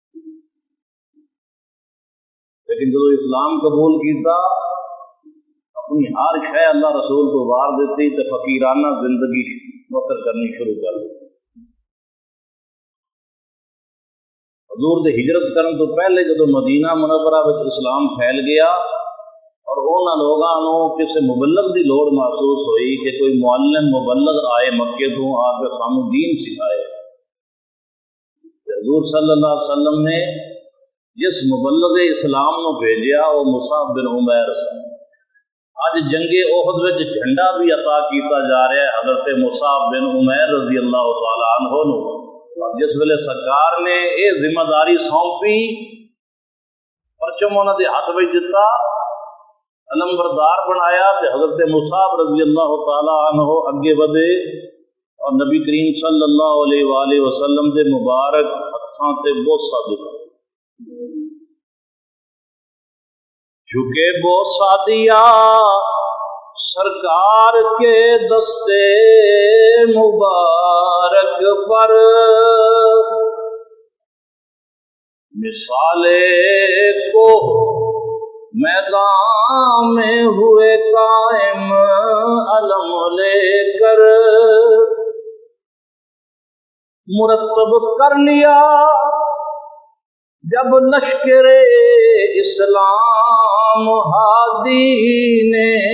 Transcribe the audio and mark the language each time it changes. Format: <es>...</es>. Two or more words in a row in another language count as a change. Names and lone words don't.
<pa>لیکن جدو اسلام قبول کیتا، اپنی ہر شے اللہ رسول کو وار دیتی تو فقیرانہ زندگی بسر کرنی شروع کر دی. حضور دے ہجرت کرن تو پہلے جدو مدینہ منورہ وچ اسلام پھیل گیا اور انہاں لوگاں نوں کسی مبلغ دی لوڑ محسوس ہوئی کہ کوئی معلم مبلغ آئے مکے تو آ کے سانوں دین سکھائے. حضور</pa> <ar>صلی اللہ علیہ وسلم</ar> <pa>نے جس مبلغ اسلام نو بھیجیا وہ مصعب بن عمیر سے. اج جنگ احد وچ جھنڈا بھی عطا کیتا جا رہا ہے حضرت مصعب بن عمیر</pa> <ar>رضی اللہ تعالی عنہ</ar> <pa>نو. اور جس ویلے سرکار نے یہ ذمہ داری سونپی، پرچم انہاں دے ہاتھ وچ دتا، علم بردار بنایا، تے حضرت مصعب</pa> <ar>رضی اللہ تعالی عنہ</ar> <pa>اگے ودے اور نبی کریم</pa> <ar>صلی اللہ علیہ وآلہ وسلم</ar> <pa>دے مبارک ہتھاں تے بوسہ دتا.</pa> <ur>جھکے بوسہ دیا سرکار کے دستے مبارک پر، مثالے کو میدان میں ہوئے قائم علم لے کر، مرتب کر لیا جب لشکر اسلام ہادی نے،</ur>